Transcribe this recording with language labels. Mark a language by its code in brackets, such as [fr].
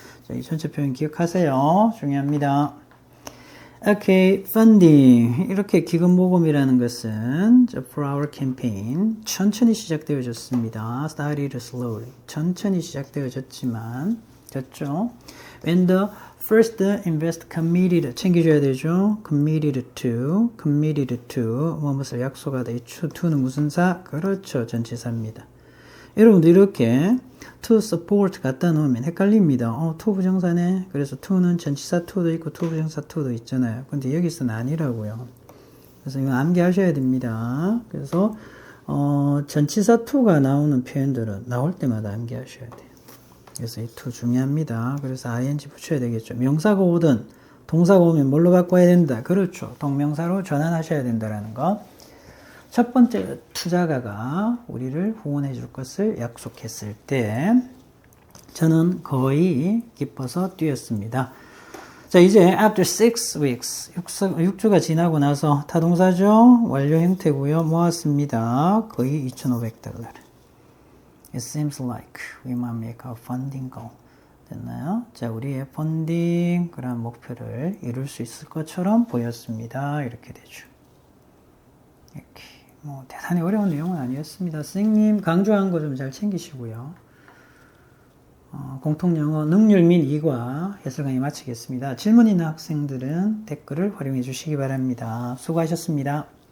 [ko] 자, 이 전체 표현 기억하세요. 중요합니다. 오케이, funding. 이렇게 기금모금이라는 것은 [en] for our campaign [ko] 천천히 시작되어졌습니다. [en] started slowly. [ko] 천천히 시작되어졌지만 됐죠? [en] When the first invest committed [ko] 챙겨줘야 되죠. committed to 무엇을 약속하다. 이 to는 무슨 사? 그렇죠. 전치사입니다. 여러분도 이렇게 to support 갖다 놓으면 헷갈립니다. to 부정사네. 그래서 to는 전치사 to도 있고 to 부정사 to도 있잖아요. 근데 여기서는 아니라고요. 그래서 이거 암기하셔야 됩니다. 그래서 전치사 to가 나오는 표현들은 나올 때마다 암기하셔야 돼요. 그래서 이 to 중요합니다. 그래서 ing 붙여야 되겠죠. 명사가 오든 동사가 오면 뭘로 바꿔야 된다. 그렇죠. 동명사로 전환하셔야 된다라는 거. 첫 번째 투자가가 우리를 후원해 줄 것을 약속했을 때 저는 거의 기뻐서 뛰었습니다. 자, 이제 [en] after 6 weeks [ko] 6주가 지나고 나서 타동사죠. 완료 형태고요. 모았습니다. 거의 $2,500. [en] It seems like we might make our funding goal. [ko] 됐나요? 자, 우리의 펀딩 그런 목표를 이룰 수 있을 것처럼 보였습니다. 이렇게 되죠. 이렇게. 뭐 대단히 어려운 내용은 아니었습니다. 선생님 강조한 거 좀 잘 챙기시고요. 공통영어 능률 및 이과 해설 강의 마치겠습니다. 질문 있는 학생들은 댓글을 활용해 주시기 바랍니다. 수고하셨습니다.